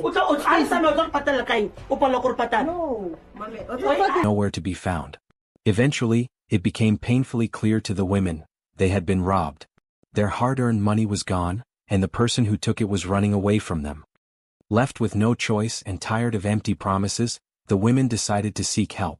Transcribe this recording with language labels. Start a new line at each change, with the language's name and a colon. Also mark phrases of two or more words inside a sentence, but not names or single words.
Tswana: o tla sana o tla patala kae o pala go patala
English: no nowhere to be found. Eventually, it became painfully clear to the women they had been robbed. Their hard-earned money was gone, and the person who took it was running away from them. Left with no choice and tired of empty promises, the women decided to seek help.